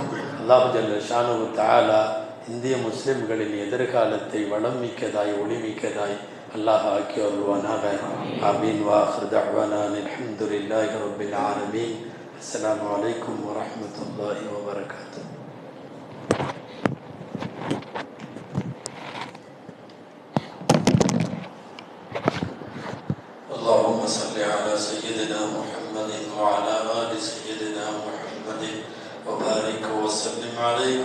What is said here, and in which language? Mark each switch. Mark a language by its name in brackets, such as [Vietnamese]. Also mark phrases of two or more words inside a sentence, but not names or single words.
[Arabic] الله جل شأنه تعالى [Tamil] இந்திய முஸ்லிம்களின் எதிர்காலத்தை வளம் மிக்கதாய், ஒளிமிக்கதாய் அல்லாஹ் ஆக்கி வருவானாக. ஆமீன். [Arabic] وآخر دعوانا الحمد لله رب العالمين. السلام عليكم ورحمة الله وبركاته. اللهم صل على سيدنا محمد وعلى آل سيدنا محمد وبارك وسلم عليه.